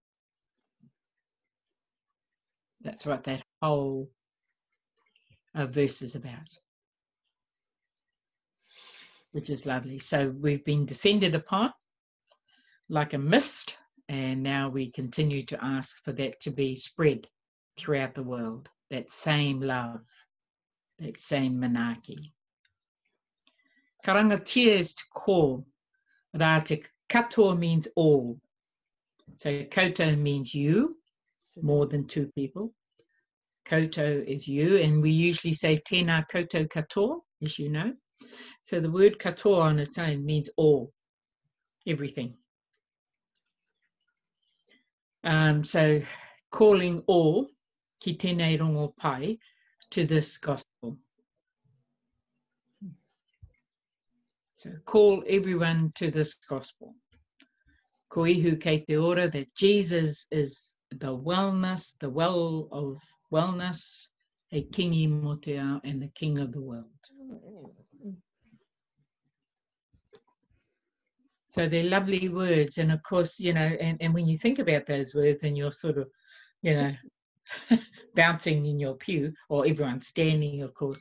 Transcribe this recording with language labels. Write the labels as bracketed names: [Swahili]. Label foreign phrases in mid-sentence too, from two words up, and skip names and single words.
[English] That's what that whole verse is about, which is lovely. So we've been descended upon like a mist, and now we continue to ask for that to be spread throughout the world, that same love, that same manaki. Karangatia is to call. [Māori] Rā te katoa [English] means all. So koutou means you, more than two people. Koutou is you, and we usually say [Māori] tēnā koutou katoa, [English] as you know. So the word katoa on its own means all, everything. So calling all, [Māori] ki tēnei rongo pai, [English] to this gospel. So call everyone to this gospel. [Māori] Ko ihu kei te ora [English] that Jesus is the wellness, the well of wellness, [Māori] a kingi mo te ao, [English] and the king of the world. So they're lovely words. And of course, you know, and when you think about those words and you're sort of, you know, bouncing in your pew, or everyone's standing, of course.